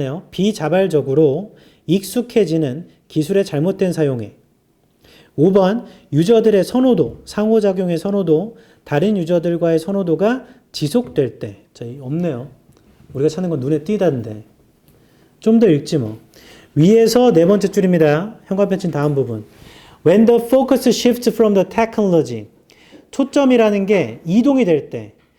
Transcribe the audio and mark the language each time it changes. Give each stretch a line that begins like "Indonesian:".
Korean: 비자발적으로 익숙해지는 기술의 잘못된 사용에 5번 유저들의 선호도, 상호작용의 선호도, 다른 유저들과의 선호도가 지속될 때. 자, 없네요. 우리가 찾는 건 눈에 띄다는데. 좀 더 읽지 뭐. 위에서 네 번째 줄입니다. 형광펜 친 다음 부분.
English: When the focus shifts from the technology.
Korean: 초점이라는 게 이동이 될 때.